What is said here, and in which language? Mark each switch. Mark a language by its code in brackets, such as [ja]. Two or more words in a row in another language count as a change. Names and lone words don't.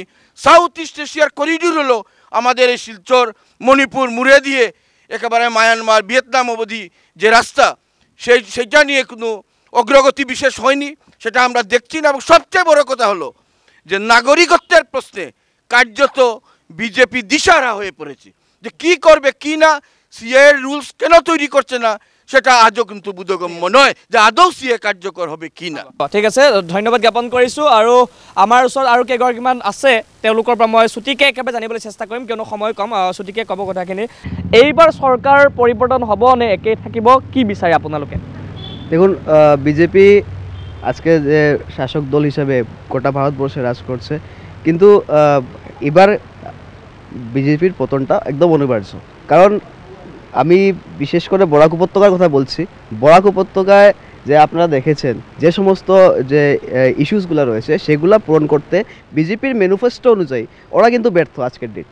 [bn] সাউথ ইস্ট এশিয়ার করিডোর হলো আমাদের এই শিলচর, মণিপুর, মুড়ে দিয়ে একেবারে মায়ানমার, ভিয়েতনাম অবধি যে রাস্তা সেইটা নিয়ে কোনো অগ্রগতি বিশেষ হয়নি, সেটা আমরা দেখছি না। এবং সবচেয়ে বড় কথা হলো যে নাগরিকত্বের প্রশ্নে কার্যত বিজেপি দিশাহারা হয়ে পড়েছে যে কি করবে কি না, সিএ রুলস কেন তৈরি করছে না সেটা আজও কিন্তু বোধগম্য নয় যে আদৌ সিএ কার্যকর হবে কি না। [as] ঠিক আছে, ধন্যবাদ জ্ঞাপন কৰিছোঁ। আৰু আমাৰ ওচৰত আৰু কেইগৰাকীমান আছে, তেওঁলোকৰ পৰা মই চুটিকৈ একেবাৰে জানিবলৈ চেষ্টা কৰিম কিয়নো সময় কম। চুটিকৈ ক'ব কথাখিনি। এইবাৰ চৰকাৰ পৰিৱৰ্তন হ'ব নে একেই থাকিব, কি বিচাৰে আপোনালোকে? [bn] দেখুন, বিজেপি আজকে যে শাসক দল হিসাবে গোটা ভারতবর্ষে রাজ করছে, কিন্তু এবার বিজেপির পতনটা একদম অনিবার্য। কারণ আমি বিশেষ করে বরাক উপত্যকার কথা বলছি। বরাক উপত্যকায় যে আপনারা দেখেছেন যে সমস্ত যে ইস্যুসগুলো রয়েছে সেগুলো পূরণ করতে বিজেপির ম্যানিফেস্টো অনুযায়ী ওরা কিন্তু ব্যর্থ আজকের ডেটে।